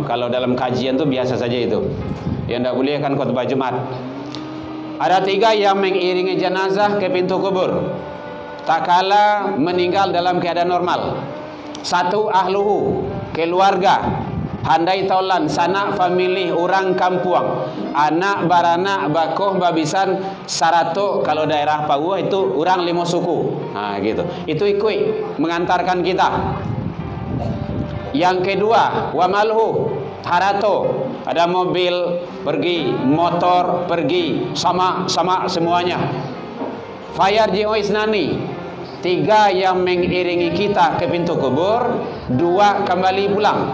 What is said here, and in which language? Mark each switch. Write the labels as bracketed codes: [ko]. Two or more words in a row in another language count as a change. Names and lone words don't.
[id] Kalau dalam kajian tuh biasa saja itu. Yang tidak boleh kan khutbah Jumat. Ada 3 yang mengiringi jenazah ke pintu kubur tak kala meninggal dalam keadaan normal. 1 ahluhu, keluarga, handai taulan, sanak famili, orang kampung, anak [min] baranak, bakoh, babisan, sarato. [id] Kalau daerah Papua itu orang 5 suku. Gitu. Itu ikut mengantarkan kita. Yang kedua, wamalhu, harato. Ada mobil pergi, motor pergi, sama semuanya. [ar] فيرجع اثنان, [id] 3 yang mengiringi kita ke pintu kubur, 2 kembali pulang.